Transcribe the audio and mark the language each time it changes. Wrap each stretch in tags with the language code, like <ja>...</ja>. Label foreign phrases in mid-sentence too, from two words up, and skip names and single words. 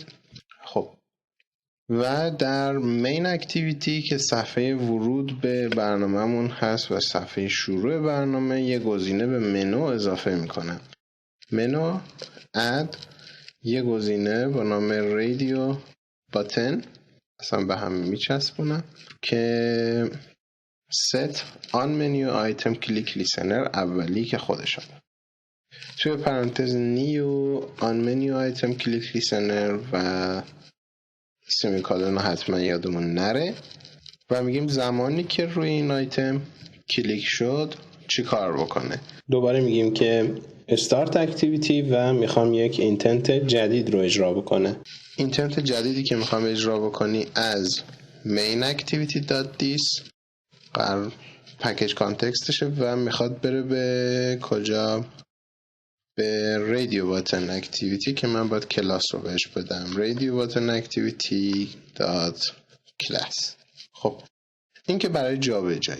<fa>خب و در</fa> <en>main activity</en> <fa>که صفحه ورود به برنامه‌مون هست و صفحه شروع برنامه، یه گزینه به منو اضافه میکنم.</fa> <en>menu add</en> <fa>یه گزینه با نام</fa> <en>radio button</en> <fa>اصلا به هم میچسبونم که</fa> <en>set on menu item click listener</en> <fa>اولی که خودشون توی پرانتز</fa> <en>new on menu item click listener</en> <fa>و سمیکالون حتما یادمون نره و میگیم زمانی که روی این آیتم کلیک شد چی کار بکنه. دوباره میگیم که</fa> <en>start activity</en> <fa>و میخوام یک اینتنت جدید رو اجرا بکنه. اینتنت جدیدی که میخوام اجرا بکنی از</fa> <en>main activity.this</en> <fa>قرار پکیج کانتکستشه و میخواد بره به کجا؟ به</fa> <en>radio button activity</en> <fa>که من باید کلاس رو بهش بدم.</fa> <en>radio button activity dot class.</en> <fa>خب این که برای جابجایی.</fa>